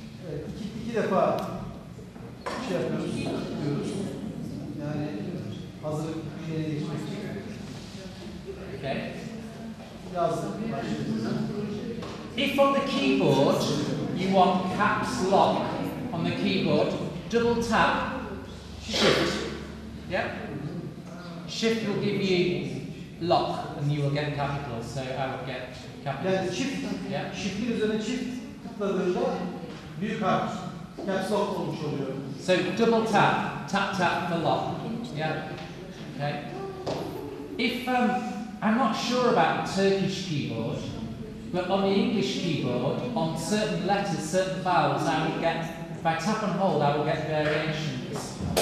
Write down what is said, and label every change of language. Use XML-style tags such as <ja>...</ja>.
<tr>Evet, iki defa şey yapıyoruz, tıklıyoruz. Yani hazırlık bir şeye geçmek için.</tr> <en>Okay.</en> <tr>Yazdım, başladım.</tr> <en>If on the keyboard you want caps lock on the keyboard, double tap Shift. Yeah? Shift will give you lock and you will get capital. So I will get capital.</en> <tr>Yani shift'in üzerine çift tıkladığında büyük harf, caps lock olmuş oluyor.</tr> <en>So double tap, tap tap for lock. Yeah? Okay. If I'm not sure about Turkish keyboard, but on the English keyboard, on certain letters, certain vowels, I will get, if I tap and hold, I will get variations.</en>